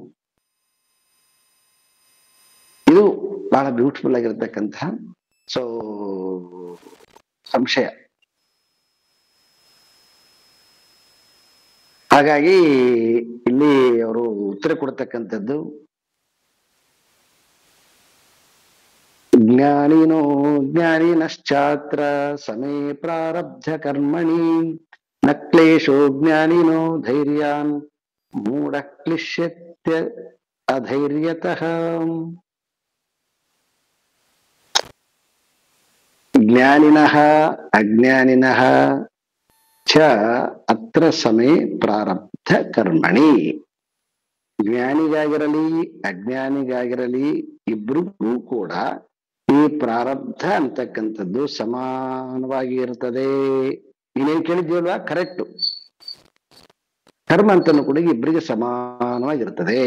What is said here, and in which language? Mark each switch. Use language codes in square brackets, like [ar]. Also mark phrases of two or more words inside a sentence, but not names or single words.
[kn] ಇದು ಬಹಳ ಬ್ಯೂಟಿಫುಲ್ ಆಗಿರ್ತಕ್ಕಂಥ ಸಂಶಯ. ಹಾಗಾಗಿ ಇಲ್ಲಿ ಅವರು ಉತ್ತರ ಕೊಡ್ತಕ್ಕಂಥದ್ದು, [sa] ಜ್ಞಾನಿನೋ ಜ್ಞಾನಿನಶ್ಚಾತ್ರ ಸಮೇ ಪ್ರಾರಬ್ಧ ಕರ್ಮಣಿ ನ ಕ್ಲೇಶೋ ಜ್ಞಾನಿನೋ ಧೈರ್ಯಾನ್ ಮೂಢ ಕ್ಲಿಶ್ಯತ್ಯ ಅಧೈರ್ಯತಃ. ಜ್ಞಾನಿನಃ ಅಜ್ಞಾನಿನಃ ಚ ಅತ್ರ ಸಮೇ ಪ್ರಾರಬ್ಧ ಕರ್ಮಣಿ. [kn] ಜ್ಞಾನಿಗಾಗಿರಲಿ ಅಜ್ಞಾನಿಗಾಗಿರಲಿ ಇಬ್ರಿಗೂ ಕೂಡ ಈ ಪ್ರಾರಬ್ಧ ಅಂತಕ್ಕಂಥದ್ದು ಸಮಾನವಾಗಿ ಇರ್ತದೆ. ನೀನೇನ್ ಕೇಳಿದ್ಯಲ್ವಾ, ಕರೆಕ್ಟ್. ಕರ್ಮ ಅಂತನೂ ಕೂಡ ಇಬ್ಬರಿಗೆ ಸಮಾನವಾಗಿರ್ತದೆ.